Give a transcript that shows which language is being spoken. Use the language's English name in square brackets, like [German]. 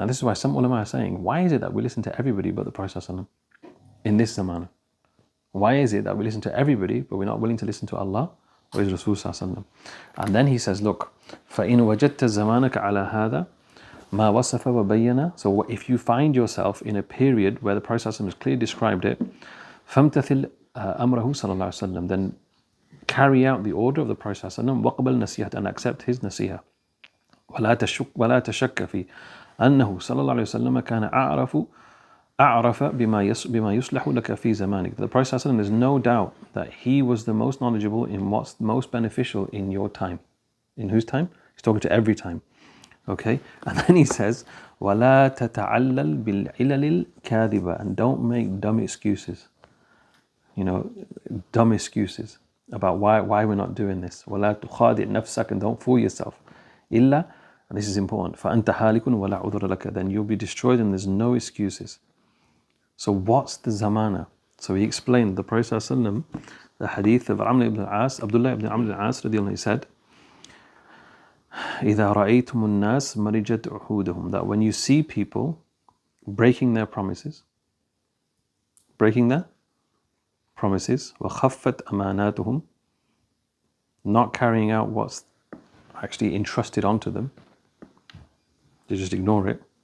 [English] Now this is why some ulama are saying, why is it that we listen to everybody but the Prophet ﷺ in this zamana? Why is it that we listen to everybody but we're not willing to listen to Allah or His Rasul ﷺ? [Arabic] And then he says, look, فَإِنْ وَجَدْتَ زَمَانَكَ عَلَى هَذَا مَا وَصَفَ وَبَيَّنَ. [English] So if you find yourself in a period where the Prophet ﷺ has clearly described it, فَامْتَثِلْ أَمْرَهُ صلى الله عليه وسلم. Then carry out the order of the Prophet ﷺ, وَقْبَلْ نَصِيحَةً, and accept his nasihah. [Arabic] وَلَا تَشَكَّ فِي أَنَّهُ صلى الله عليه وسلم كَانَ أعرف بما يصلح لك في زمانك. [English] The Prophet ﷺ, there's no doubt that he was the most knowledgeable in what's most beneficial in your time. In whose time? He's talking to every time. Okay? And then he says, وَلَا تَتَعَلَّلْ بِالْعِلَلِ الْكَاذِبَةِ. And don't make dumb excuses. Dumb excuses about why we're not doing this. وَلَا تُخَادِعْ نَفْسَكَ. And don't fool yourself. [Arabic] إِلَّا, and this is important, فَأَنْتَ هَالِكٌ وَلَا عُذْرَ لَكَ. [English] Then you'll be destroyed and there's no excuses. So what's the zamana? So he explained, the Prophet ﷺ, the hadith of Abdullah ibn Amr ibn al-As radiallahu anhu, he said, إِذَا رَأَيْتُمُ النَّاسِ مَرِجَتْ عُهُودَهُم. That when you see people breaking their promises, وَخَفَّتْ أَمَانَاتُهُم, not carrying out what's actually entrusted onto them, they just ignore it.